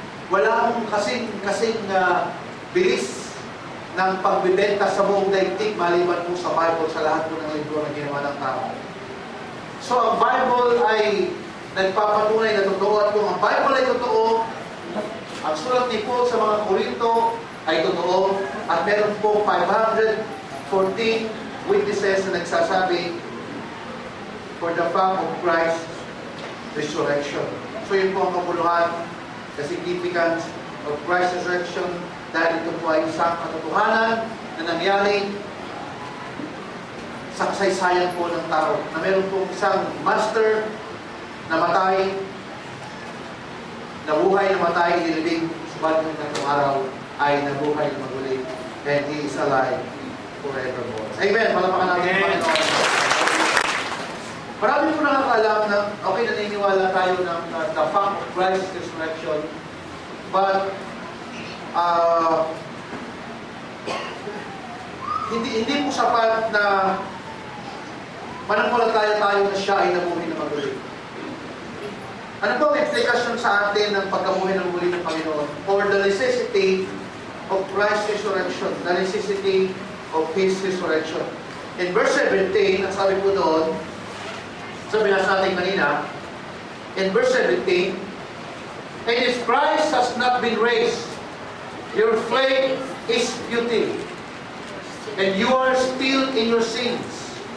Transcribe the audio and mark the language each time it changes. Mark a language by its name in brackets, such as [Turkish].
[Filipino] Wala akong kasing bilis ng pagbibenta sa buong daigdig maliban po sa Bible, sa lahat po ng libro na ginawa ng tao. So, ang Bible ay nagpapatunay na totoo at kung ang Bible ay totoo, ang sulat ni Paul sa mga Korinto ay totoo at meron po 514 witnesses na nagsasabi [English] for the fact of Christ's resurrection. [Filipino] So yun po ang kabuluhan, [English] the significance of Christ's resurrection, [Filipino] dahil ito po ay isang katotohanan na nangyari sa kasaysayan po ng tao, na meron po isang master na matay, nabuhay na matay, inilibing, subalit ng tatlong araw ay nabuhay na maguli, [English] and He is alive forevermore. [Filipino] Amen! Palapakan natin ang Panginoon. Marami po nakakaalam na, okay, naniniwala tayo ng [English] the fact of Christ's resurrection, [Filipino] but hindi po sapat na manampalataya tayo na siya ay nabuhay na maguli. Ano po ang implikasyon sa atin ng pagkabuhay ng muli ng Panginoon? [English] Or the necessity of Christ's resurrection, the necessity of His resurrection. In verse 17, [Filipino] ang sabi po doon, sabi na sa ating kanina, [English] in verse 17, and if Christ has not been raised, your faith is futile, and you are still in your sins.